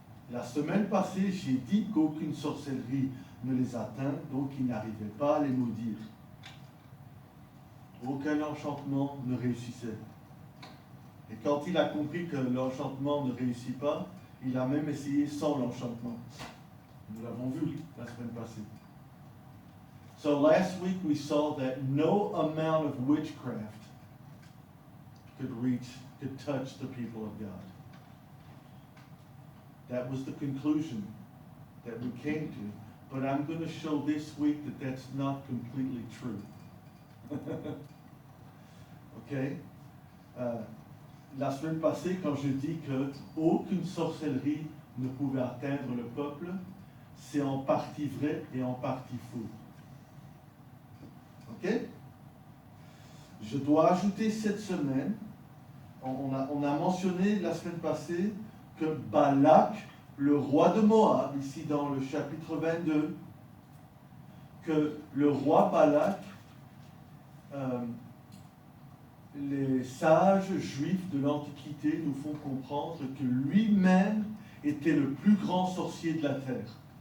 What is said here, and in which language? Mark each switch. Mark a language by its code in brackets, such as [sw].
[fr] La semaine passée, j'ai dit qu'aucune sorcellerie ne les atteint, donc ils n'arrivaient pas à les maudire. Aucun enchantement ne réussissait. Et quand il a compris que l'enchantement ne réussit pas, il a même essayé sans l'enchantement. Nous l'avons vu la semaine passée. [en] So last week we saw that no amount of witchcraft could touch the people of God. That was the conclusion that we came to. But I'm going to show this week that that's not completely true. Okay? [fr] La semaine passée, quand je dis que aucune sorcellerie ne pouvait atteindre le peuple, c'est en partie vrai et en partie faux. Ok? Je dois ajouter cette semaine, on a mentionné la semaine passée que Balak, le roi de Moab, ici dans le chapitre 22, que le roi Balak, les sages juifs de l'Antiquité nous font comprendre que lui-même était le plus grand sorcier de la terre.